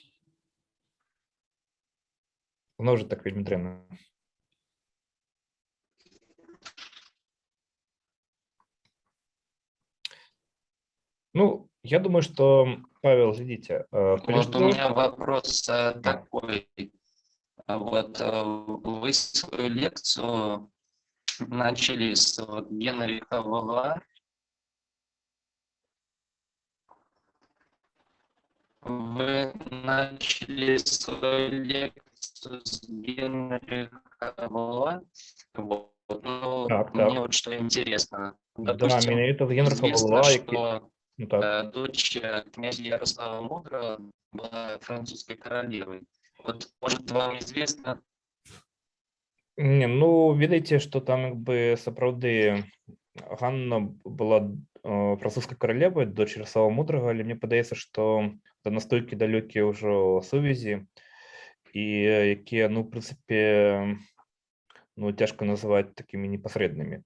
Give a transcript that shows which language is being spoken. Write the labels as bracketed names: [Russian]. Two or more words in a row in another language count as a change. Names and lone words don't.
[Ukrainian] Воно вже так вельми древно. [Russian] Ну, я думаю, что, Павел, глядите. Вот у меня вопрос такой. Вот вы свою лекцию начали с Генриха Валуа. Вы начали свою лекцию с Генриха Валуа. Вот. Ну, Так. Мне вот что интересно. Да, Допустим, меня это Генриха известно, Валуа, что ну, так. дочь князя Ярослава Мудрого была французской королевой. Вот, может, вам известно? Не, ну, видите, что там [Belarusian] якби сапраўды Ганна была французскай каралевай, дочь Ярослава Мудрага, але мне падаецца, што это настолькі далёкія ўжо сувязі, і якія, ну, в прынцыпе, ну, цяжка называць такімі непасрэднымі.